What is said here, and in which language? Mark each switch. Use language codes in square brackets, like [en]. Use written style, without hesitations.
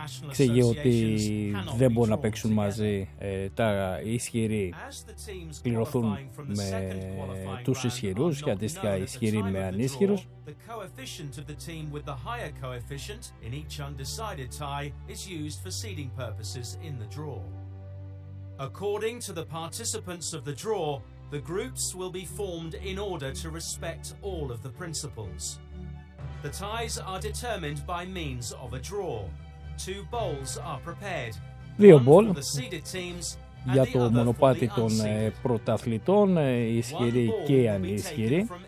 [el] Ξέρει ότι δεν μπορούν να παίξουν μαζί. Τα ισχυροί πληρωθούν με τους ισχυρούς και αντίστοιχα ισχυροί με ανίσχυρους. [en] The coefficient of the team with the higher coefficient in each undecided tie is used for seeding purposes in the draw. According to the participants of the draw, the groups will be formed in order to respect all of the principles. The ties are determined by means of a draw. Two bowls are prepared. [el] Δύο μπολ για το μονοπάτι των πρωταθλητών, ισχυροί και ανίσχυροι.